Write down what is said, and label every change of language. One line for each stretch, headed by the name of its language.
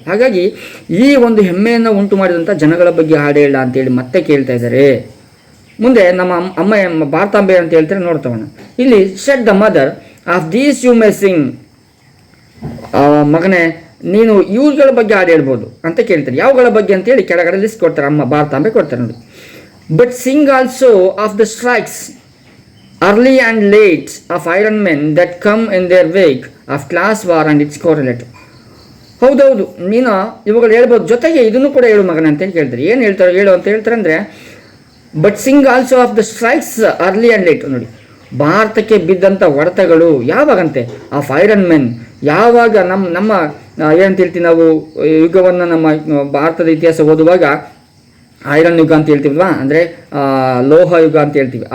Kannada: ಹಾಗಾಗಿ ಈ ಒಂದು ಹೆಮ್ಮೆಯನ್ನು ಉಂಟು ಮಾಡಿದಂಥ ಜನಗಳ ಬಗ್ಗೆ ಹಾಡೇಳ ಅಂತೇಳಿ ಮತ್ತೆ ಕೇಳ್ತಾ ಇದ್ದಾರೆ. ಮುಂದೆ ನಮ್ಮ ಅಮ್ಮ ಭಾರತಾಂಬೆ ಅಂತ ಹೇಳ್ತಾರೆ, ನೋಡ್ತವಣ ಇಲ್ಲಿ
English: Said the mother of these you may sing.
Kannada: ಮಗನೇ ನೀನು ಇವುಗಳ ಬಗ್ಗೆ ಹಾಡು ಹೇಳ್ಬೋದು ಅಂತ ಕೇಳ್ತಾರೆ. ಯಾವುಗಳ ಬಗ್ಗೆ ಅಂತೇಳಿ ಕೆಳಗಡೆ ಲಿಸ್ಟ್ ಕೊಡ್ತಾರೆ, ಅಮ್ಮ ಭಾರತಾಂಬೆ ಕೊಡ್ತಾರೆ ನೋಡಿ.
English: But sing also of the strikes early and late of iron men that come in their wake of class war and its correlate.
Kannada: ಹೌದೌದು, ನೀನು ಇವುಗಳು ಹೇಳ್ಬೋದು, ಜೊತೆಗೆ ಇದನ್ನು ಕೂಡ ಹೇಳು ಮಗನ ಅಂತೇಳಿ ಕೇಳ್ತಾರೆ. ಏನು ಹೇಳ್ತಾರೆ ಹೇಳು ಅಂತ ಹೇಳ್ತಾರೆ ಅಂದರೆ,
English: But sing also of the strikes early and late.
Kannada: ನೋಡಿ, ಭಾರತಕ್ಕೆ ಬಿದ್ದಂಥ ಹೊಡೆತಗಳು ಯಾವಾಗಂತೆ ಆಫ್ ಐರನ್ ಮೆನ್, ಯಾವಾಗ ನಮ್ಮ ಏನಂತ ಹೇಳ್ತೀವಿ ನಾವು ಯುಗವನ್ನು ನಮ್ಮ ಭಾರತದ ಇತಿಹಾಸ ಓದುವಾಗ ಐರನ್ ಯುಗ ಅಂತ ಹೇಳ್ತೀವಲ್ವಾ, ಅಂದರೆ ಲೋಹ ಯುಗ ಅಂತ ಹೇಳ್ತೀವಿ.